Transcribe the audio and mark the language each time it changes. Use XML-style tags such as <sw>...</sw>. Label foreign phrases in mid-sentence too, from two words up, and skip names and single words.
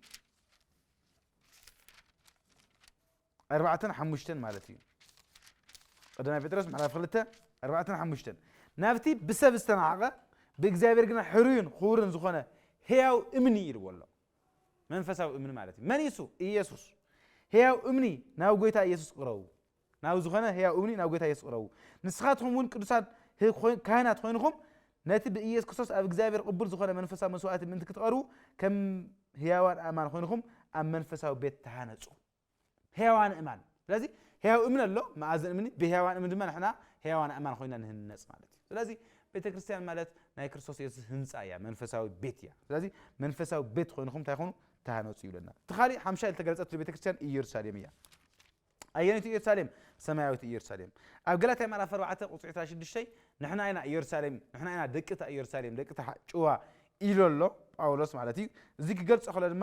<ti>4-5 ማለት እዩ ቀዳማይ ጴጥሮስ ምዕራፍ 2 4-5 ናብቲ ብሰብ ዝተናዓቐ ብእግዚአብሔር ግና ሕሩይን ክቡርን ዝኾነ ሕያው እምኒ ይልዎ ኣሎ መንፈሳዊ እምኒ ማለት እዩ መን እሱ ኢየሱስ ሕያው እምኒ ናብ ጎይታ ኢየሱስ ቅረቡ ናብ ዝኾነ ሕያው እምኒ ናብ ጎይታ ኢየሱስ ቅረቡ ንስኻትኩም እውን ቅዱሳን ካህናት ኮይንኩም ነቲ ብኢየሱስ ክርስቶስ ኣብ እግዚአብሔር ቅቡል ዝኾነ መንፈሳዊ መስዋዕት ምንት ክትቀርቡ ከም ሕያዋን ኣማን ኮይንኩም ኣብ መንፈሳዊ ቤት ተሃነጹ ሕያዋን እማን ስለዚህ ሕያው እምኒ ኣሎ ማዕዘን እምኒ ብሕያዋን እምኒ ድማ ንሕና ሕያዋን ኣማን ኮይና ንህነጽ ማለት እዩ ስለዚህ ቤተክርስቲያን ማለት ናይ ክርስቶስ ኢየሱስ ህንፃ እያ መንፈሳዊ ቤት እያ ስለዚህ መንፈሳዊ ቤት ኮይንኩም እንታይ ኮይኑ ተሃነጹ ይብለና ተኻሊ ሓምሻ ዝተገለጸት ቤተክርስቲያን ኢየሩሳሌም እያ ኣየነይቲ ኢየሩሳሌም ሰማያዊት ኢየሩሳሌም ኣብ ገላትያ ምዕራፍ 4 ቁጽሪ 16 ንሕና ኢና ኢየሩሳሌም ንሕና ኢና ደቅታ ኢየሩሳሌም ደቅታ ጭዋ ኢሎሎ ጳውሎስ ማለት እዩ እዚ ክገልጾ ከሎ ድማ</ti>